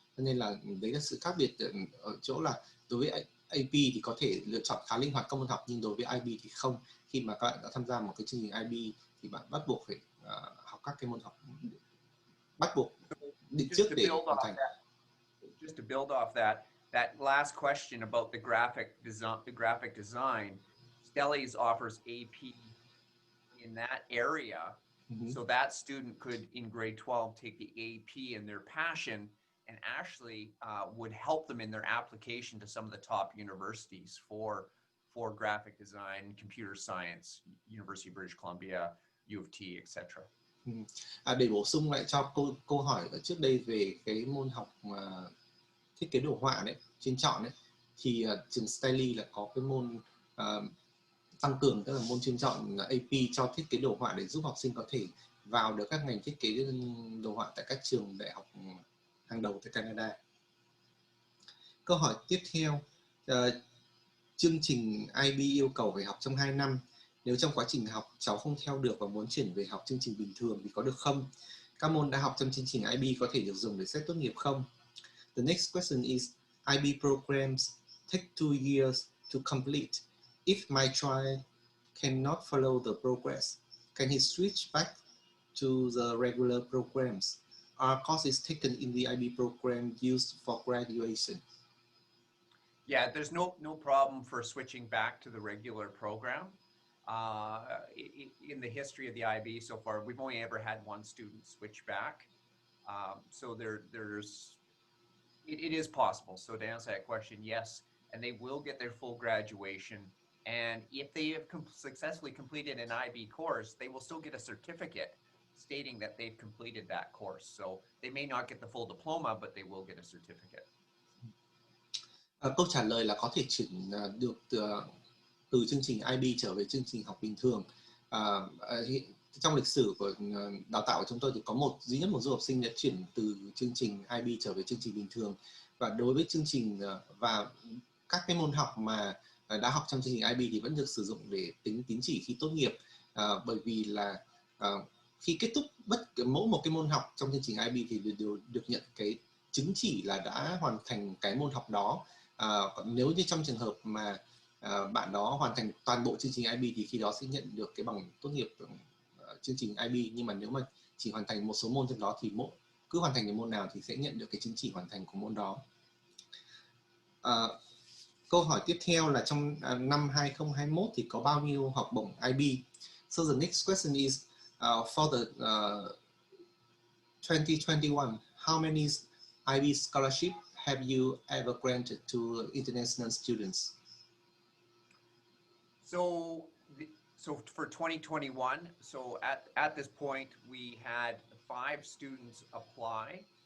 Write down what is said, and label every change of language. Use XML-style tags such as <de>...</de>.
<vi>Cho nên là đấy là sự khác biệt ở chỗ là đối với AP thì có thể lựa chọn khá linh hoạt các môn học, nhưng đối với IB thì không. Khi mà các bạn đã tham gia một cái chương trình IB thì bạn bắt buộc phải học các cái môn học bắt buộc định trước để hoàn thành.</vi> <en>Just to build off that last question about the graphic design, Stelly's offers AP in that area. So that student could, in grade 12, take the AP in their passion and actually would help them in their application to some of the top universities for graphic design, computer science, University of British Columbia, U of T, etc.</en> <vi>Để bổ sung lại cho câu hỏi ở trước đây về cái môn học thiết kế đồ họa đấy, trên chọn đấy, thì trường Styly là có cái môn tăng cường, tức là môn chuyên chọn AP cho thiết kế đồ họa để giúp học sinh có thể vào được các ngành thiết kế đồ họa tại các trường đại học hàng đầu tại Canada. Câu hỏi tiếp theo, chương trình IB yêu cầu phải học trong 2 năm. Nếu trong quá trình học cháu không theo được và muốn chuyển về học chương trình bình thường thì có được không? Các môn đã học trong chương trình IB có thể được dùng để xét tốt nghiệp không?</vi> <en>The next question is, IB programs take 2 years to complete. If my child cannot follow the progress, can he switch back to the regular programs? Are courses taken in the IB program used for graduation? Yeah, there's no problem for switching back to the regular program. In the history of the IB so far, we've only ever had one student switch back. So it is possible. So to answer that question, yes, and they will get their full graduation. And if they have successfully completed an IB course, they will still get a certificate stating that they've completed that course. So they may not get the full diploma, but they will get a certificate.</en> <vi>Câu trả lời là có thể chuyển được từ chương trình IB trở về chương trình học bình thường. Trong lịch sử của đào tạo của chúng tôi thì có duy nhất một du học sinh đã chuyển từ chương trình IB trở về chương trình bình thường. Và đối với chương trình và các cái môn học mà đã học trong chương trình IB thì vẫn được sử dụng để tính tín chỉ khi tốt nghiệp, bởi vì là khi kết thúc mỗi một cái môn học trong chương trình IB thì đều được nhận cái chứng chỉ là đã hoàn thành cái môn học đó. Còn nếu như trong trường hợp mà bạn đó hoàn thành toàn bộ chương trình IB thì khi đó sẽ nhận được cái bằng tốt nghiệp chương trình IB. Nhưng mà nếu mà chỉ hoàn thành một số môn trong đó thì cứ hoàn thành cái môn nào thì sẽ nhận được cái chứng chỉ hoàn thành của môn đó. Câu hỏi tiếp theo là trong năm 2021 thì có bao nhiêu học bổng IB?</vi> <en>So the next question is for the 2021, how many IB scholarship have you ever granted to international students? So for 2021, so at this point we had 5 students apply.</en>